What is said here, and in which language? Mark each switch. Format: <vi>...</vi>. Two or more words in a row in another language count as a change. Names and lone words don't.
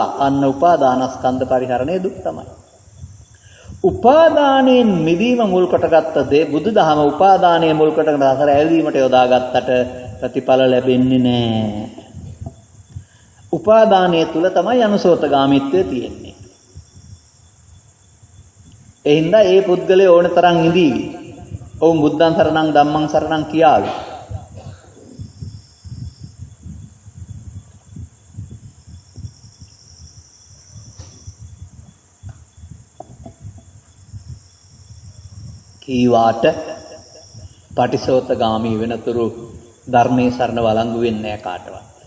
<si>අන්න උපාදානස්කන්ධ පරිහරණය දුක් තමයි. උපාදානයෙන් මිදීම මුල් කොටගත්ත දේ බුදුදහම උපාදානයේ මුල් කොටගෙන අසර ඇල්වීමට යොදාගත්තට ප්‍රතිඵල ලැබෙන්නේ නැහැ. උපාදානයේ තුල තමයි අනුසෝතගාමීත්වය තියෙන්නේ. ඒ හින්දා ඒ පුද්ගලයා ඕන තරම් ඉඳීවි. ඔවුන්</si> <pi>බුද්ධං සරණං ධම්මං සරණං</pi> <si>කියාවි. ඊවාට පටිසෝතගාමී වෙනතුරු ධර්මයේ සරණ වළංගු වෙන්නේ නැහැ කාටවත්.</si>